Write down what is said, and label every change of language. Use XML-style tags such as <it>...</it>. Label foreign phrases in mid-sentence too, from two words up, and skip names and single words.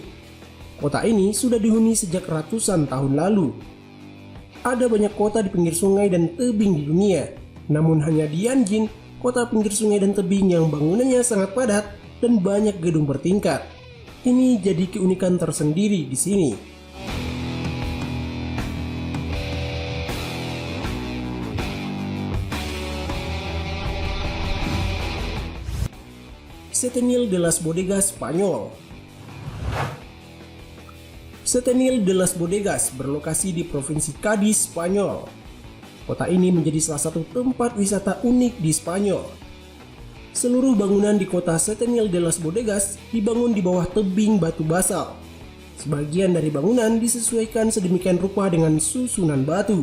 <id>Kota ini sudah dihuni sejak ratusan tahun lalu. Ada banyak kota di pinggir sungai dan tebing di dunia. Namun hanya di Yanjing, kota pinggir sungai dan tebing yang bangunannya sangat padat dan banyak gedung bertingkat. Ini jadi keunikan tersendiri di sini. Setenil de las Bodegas, Spanyol. Setenil de las Bodegas berlokasi di Provinsi Cadiz, Spanyol. Kota ini menjadi salah satu tempat wisata unik di Spanyol. Seluruh bangunan di kota Setenil de las Bodegas dibangun di bawah tebing batu basal. Sebagian dari bangunan disesuaikan sedemikian rupa dengan susunan batu.</id>